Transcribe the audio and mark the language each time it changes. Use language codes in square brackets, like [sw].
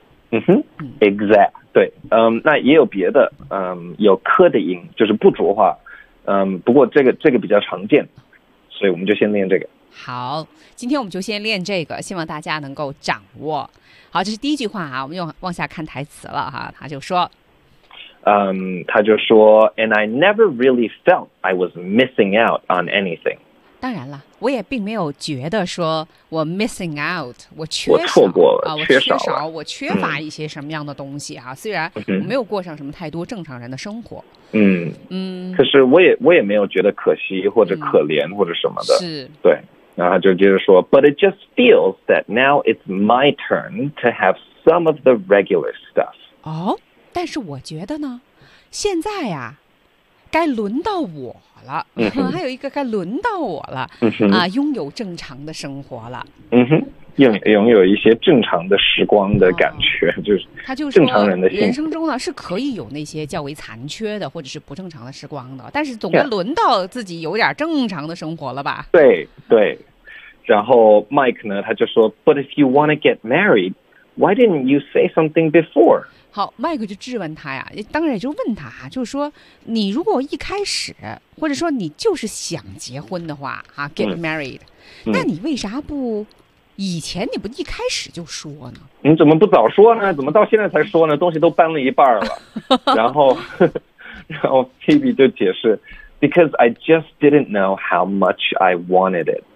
[zh] 嗯哼 ，exact， 对，那也有别的，有科的音，就是不浊化，不过这个比较常见，所以我们就先练这个。好，今天我们就先练这个，希望大家能够掌握。好，这是第一句话啊，我们又往下看台词了哈、啊，他就说，他就说 [en] ，And I never really felt I was missing out on anything。 [zh] 当然了，我也并没有觉得说我 missing out， 我缺少，我错过了，我缺少了，我缺乏一些什么样的东西啊？虽然我没有过上什么太多正常人的生活，可是我也没有觉得可惜或者可怜或者什么的，是，对，然后就接着说 [en] ，But it just feels that now it's my turn to have some of the regular stuff。 [zh] 哦，但是我觉得呢，现在呀、啊。该轮到我了、嗯、还有一个该轮到我了、嗯、啊，拥有正常的生活了，嗯哼，拥有一些正常的时光的感觉、哦、就是正常人的人生中呢是可以有那些较为残缺的或者是不正常的时光的，但是总该轮到自己有点正常的生活了吧、嗯、对对。然后 Mike 呢他就说 [en] But if you want to get married why didn't you say something before？ [zh] 好，麦克就质问他呀，当然也就问他哈、啊，就是说，你如果一开始，或者说你就是想结婚的话，哈、啊、，get married，、那你为啥不以前你不一开始就说呢？你怎么不早说呢？怎么到现在才说呢？东西都搬了一半了，然后 Phoebe 就解释 ， [en] because I just didn't know how much I wanted it。